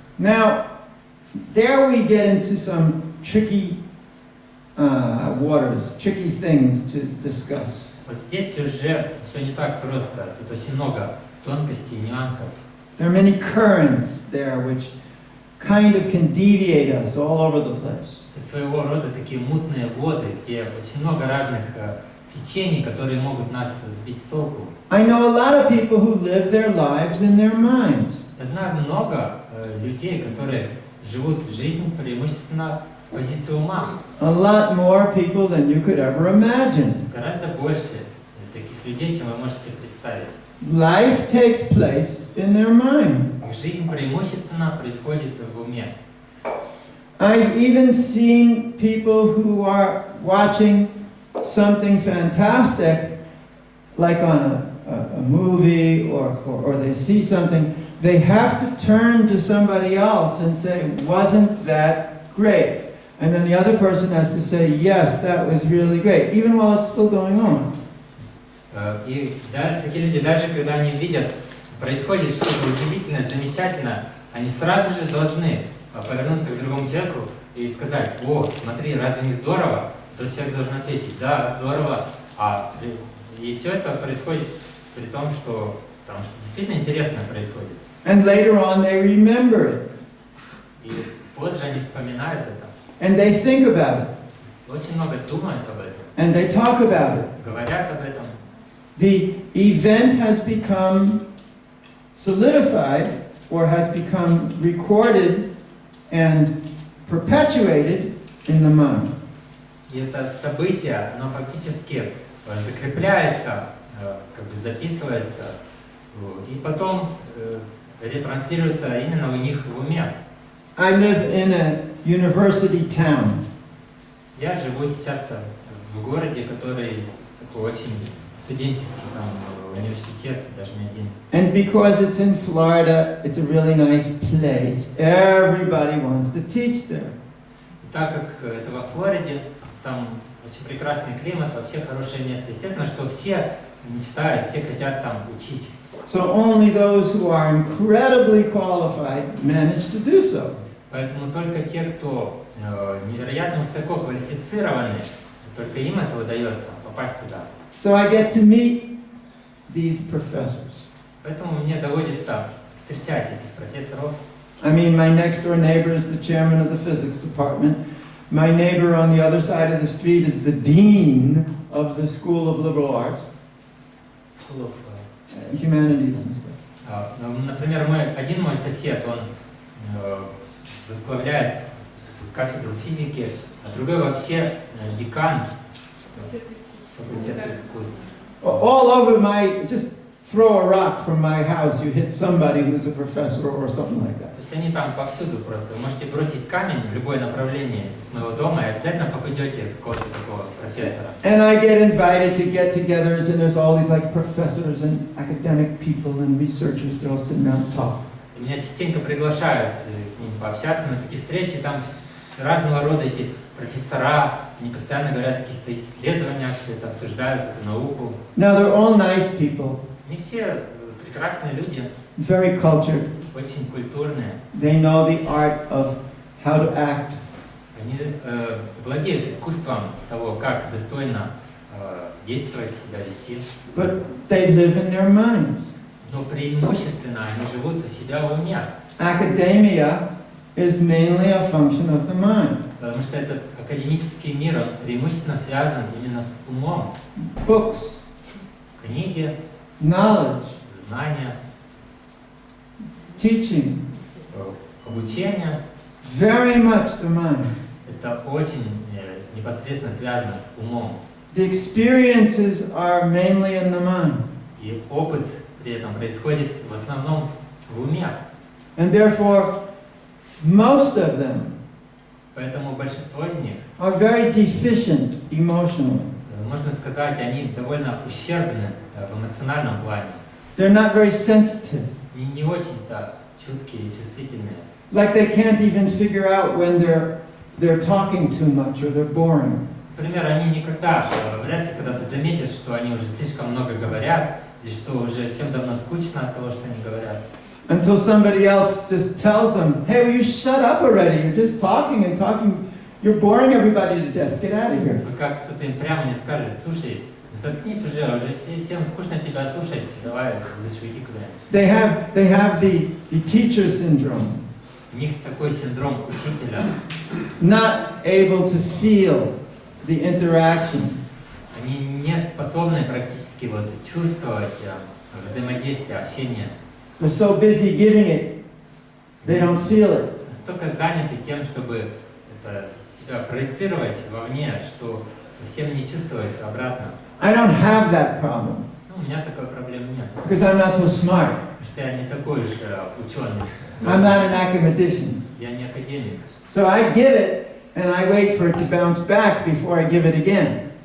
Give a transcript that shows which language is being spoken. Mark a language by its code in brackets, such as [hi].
[en] Now, there we get into some tricky waters, tricky things to discuss. [ru] Вот здесь уже все не так просто. Тут очень много тонкостей, нюансов. [en] There are many currents there which kind of can deviate us all over the place. [ru] Это своего рода такие мутные воды, где очень много разных течений, которые могут нас сбить с толку. [en] I know a lot of people who live their lives in their minds. [ru] Я знаю много людей, которые живут жизнь преимущественно с позиции ума. [en] A lot more people than you could ever imagine. [ru] Гораздо больше таких людей, чем вы можете себе представить. [en] Life takes place in their mind. [ru] Жизнь преимущественно происходит в уме. [en] I've even seen people who are watching something fantastic, like on a movie or they see something, they have to turn to somebody else and say, wasn't that great? And then the other person has to say, yes, that was really great, even while it's still going on. [ru] И такие люди, даже когда они видят, происходит что-то удивительное, замечательное, они сразу же должны повернуться к другому человеку и сказать: о, смотри, разве не здорово? Тот человек должен ответить: да, здорово. И все это происходит при том, что действительно интересное происходит. [en] And later on they remember it. [ru] И позже они вспоминают это. [en] And they think about it. [ru] Очень много думают об этом. [en] And they talk about it. [ru] Говорят об этом. [en] The event has become solidified or has become recorded and perpetuated in the mind. [ru] И это событие, оно фактически закрепляется, как бы записывается, и потом ретранслируется именно у них в уме. [en] I live in a university town. [ru] Я живу сейчас в городе, который такой очень студенческий, там университет, даже не один. [en] And because it's in Florida, it's a really nice place. Everybody wants to teach there. [ru] И так как это во Флориде, там очень прекрасный климат, вообще хорошее место. Естественно, что все мечтают, все хотят там учить. [en] So only those who are incredibly qualified manage to do so. [ru] Поэтому только те, кто невероятно высоко квалифицированы, только им это удается попасть туда. [en] So I get to meet these professors. [ru] Поэтому мне доводится встречать этих профессоров. [en] I mean, my next door neighbor is the chairman of the physics department. My neighbor on the other side of the street is the dean of the School of Liberal Arts, School of, Humanities and stuff. [ru] например, один мой сосед, он возглавляет кафедру физики, а другой вообще декан факультета искусств. [en] All over just throw a rock from my house, you hit somebody who's a professor or something like that. [ru] То есть они там повсюду просто. Вы можете бросить камень в любое направление с моего дома и обязательно попадете в какого-то такого профессора. [en] And I get invited to get-togethers, and there's all these like professors and academic people and researchers. They'll sit down and talk. [ru] И меня частенько приглашают к ним пообщаться на такие встречи, там разного рода эти профессора, они постоянно говорят о каких-то исследованиях, все это обсуждают, эту науку. [en] Now they're all nice people, [ru] Они все прекрасные люди, [en] very cultured. [ru] очень культурные. [en] They know the art of how to act. [ru] Они владеют искусством того, как достойно действовать, себя вести. [en] But they live in their minds. [ru] Но преимущественно они живут у себя в уме. [en] Academia is mainly a function of the mind. [ru] Потому что этот академический мир, он преимущественно связан именно с умом. [en] Books, [ru] Книги, [en] knowledge, [ru] знания, [en] teaching, [ru] обучение. [en] very much the mind. [ru] Это очень непосредственно связано с умом. [en] The experiences are mainly in the mind. [ru] И опыт при этом происходит в основном в уме. [en] And therefore, most of them [ru] Поэтому большинство из них, [en] are very deficient emotionally. [ru] можно сказать, они довольно ущербны в эмоциональном плане. [en] They're not very sensitive. [ru] Не очень-то чуткие и чувствительные. [en] Like they can't even figure out when they're talking too much or they're boring. [ru] Например, они никогда, вряд ли когда-то заметят, что они уже слишком много говорят, или что уже всем давно скучно от того, что они говорят. [en] Until somebody else just tells them, hey, will you shut up already? You're just talking and talking. You're boring everybody to death. Get out of here. [ru] Как кто-то им прямо не скажет, слушай, заткнись уже всем скучно тебя слушать, давай лучше иди куда-нибудь. [en] They have the teacher syndrome, [ru] У них такой синдром учителя. [en] not able to feel the interaction. [ru] Они не способны практически вот чувствовать взаимодействие, общение. [en] They're so busy giving it, they don't feel it. [ru] Настолько заняты тем, чтобы это себя проецировать вовне, что совсем не чувствует обратно. [en] I don't have that problem [ru] Ну, у меня такой проблемы нет. [en] because I'm not so smart. [ru] Потому что я не такой уж ученый. [en] I'm not an academician. [ru] Я не академик. [en] So I give it and I wait for it to bounce back before I give it again.